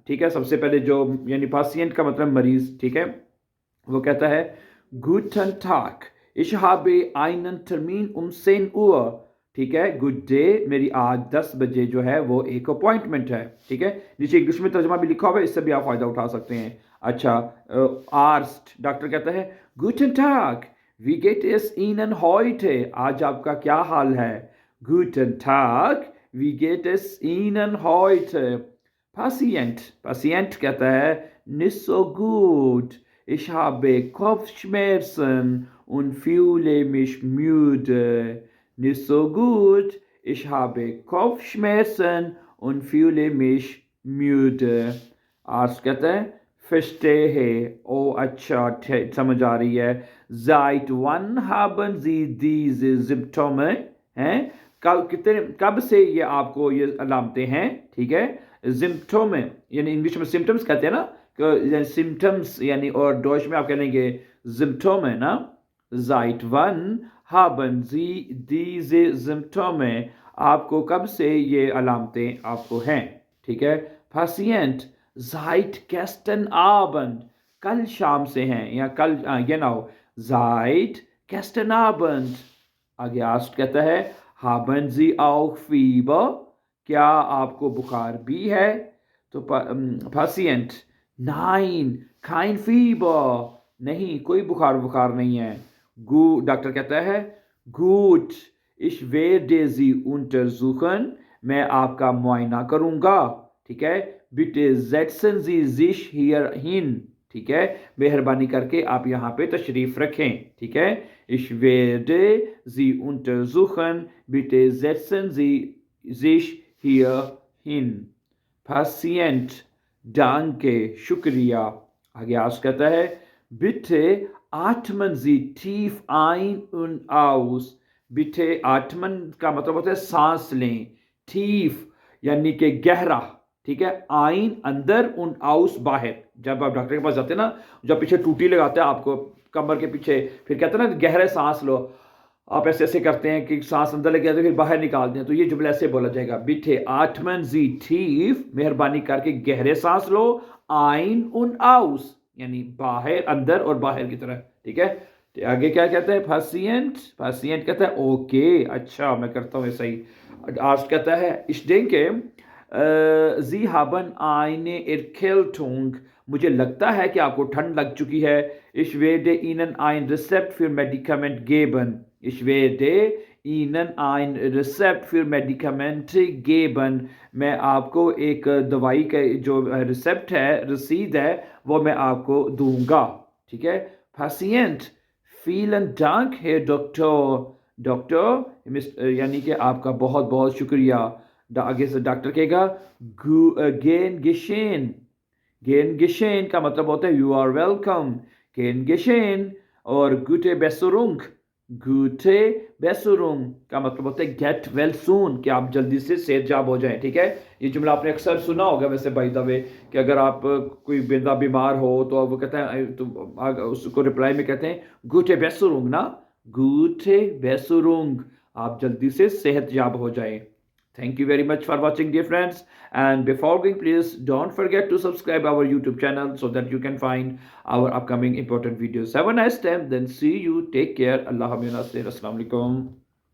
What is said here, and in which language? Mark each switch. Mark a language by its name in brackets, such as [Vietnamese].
[Hindi] ठीक है, सबसे पहले जो यानी पासिएंट का मतलब मरीज। ठीक है, वो कहता है गुटन टाग, [German] ich habe einen Termin um 10 Uhr। [Hindi] ठीक है, गुड डे, मेरी आज 10 बजे जो है वो एक अपॉइंटमेंट है। ठीक है, नीचे इंग्लिश में तर्जुमा भी लिखा हुआ है, इससे भी आप फायदा उठा सकते हैं। अच्छा, आर्स्ट डॉक्टर कहता है गुटन टाग, [German] wie geht es Ihnen heute? [Hindi] आज आपका क्या हाल है? [German] Guten Tag, wie geht es Ihnen heute? Patient [Hindi] कहता है [German] nicht so gut, ich habe Kopfschmerzen und fühle mich müde. Nicht so gut, ich habe Kopfschmerzen und fühle mich müde. [Hindi] Arzt कहता है verstehe, oh अच्छा समझ आ रही है। [German] Seit wann haben Sie diese Symptome? [Hindi] हैं, कब से ये आपको ये अलामतें हैं? ठीक है, सिम्टोम यानी इंग्लिश में सिम्टम्स कहते हैं ना, सिम्टम्स यानी, और डॉच में आप कह लेंगे सिम्टोम है ना। [German] Seit wann haben Sie diese Symptome? [Hindi] आपको कब से ये अलामतें आपको हैं? ठीक है, Patient [German] seit gestern Abend, [Hindi] कल शाम से हैं, या कल genau, seit gestern Abend। आगे आस्ट कहता है [German] haben Sie auch Fieber? [Hindi] क्या आपको बुखार भी है? तो Patient [German] nein, kein Fieber, [Hindi] नहीं, कोई बुखार नहीं है। डॉक्टर कहता है [German] gut, ich werde Sie untersuchen, [Hindi] मैं आपका मुआयना करूंगा। [German] ठीक है, bitte setzen Sie sich hier hin। [Hindi] ठीक है, मेहरबानी करके आप यहाँ पे तशरीफ रखें। [German] ठीक है, ich werde Sie untersuchen, bitte setzen Sie sich hier hin। Patient danke, [Hindi] शुक्रिया। आगे आस कहता है [German] bitte atmen Sie tief ein und aus। bitte atmen [Hindi] का मतलब होता है सांस लें, tief यानी कि गहरा। ठीक है, आइन अंदर उन आउस बाहर। जब आप डॉक्टर के पास जाते हैं ना, जब पीछे टूटी लगाते हैं आपको कमर के पीछे, फिर कहते हैं ना गहरे सांस लो, आप ऐसे ऐसे करते हैं कि सांस अंदर लग जाती है फिर बाहर निकालते हैं। तो ये जुमला ऐसे बोला जाएगा बिठे आठमन जी ठीफ, मेहरबानी करके गहरे सांस लो, आइन उन आउस यानी बाहर अंदर और बाहर की तरह। ठीक है, तो आगे क्या कहता है पासिएंट कहता है ओके, अच्छा मैं करता हूँ ऐसा ही। आर्स्ट कहता है [German] ich denke Sie haben eine Erkältung, [Hindi] मुझे लगता है कि आपको ठंड लग चुकी है। [German] Ich werde Ihnen ein Rezept für Medikament geben। Ich werde Ihnen ein Rezept für Medikamente geben। [Hindi] मैं आपको एक दवाई का जो रिसेप्ट है, रसीद है, वो मैं आपको दूंगा। [German] ठीक है, Patient vielen Dank Herr Doktor। [Hindi] Doctor यानी कि आपका बहुत बहुत शुक्रिया। आगे से डॉक्टर कहेगा गेन गिशेन का मतलब होता है यू आर वेलकम, गेन गिशेन। और गुटे बेसुरुंग का मतलब होता है गेट वेल सून, कि आप जल्दी से सेहतयाब हो जाएं। ठीक है, ये जुमला आपने अक्सर सुना होगा वैसे बाय द वे, कि अगर आप कोई बंदा बीमार हो तो वो कहते हैं, तो उसको रिप्लाई में कहते हैं गुटे बेसुरुंग ना, गुटे बेसुरुंग, आप जल्दी से सेहतयाब हो जाएं। [English] Thank you very much for watching dear friends, and before going please don't forget to subscribe our YouTube channel so that you can find our upcoming important videos. Have a nice time, then see you, take care, Allah Hafiz, Assalamu alaikum.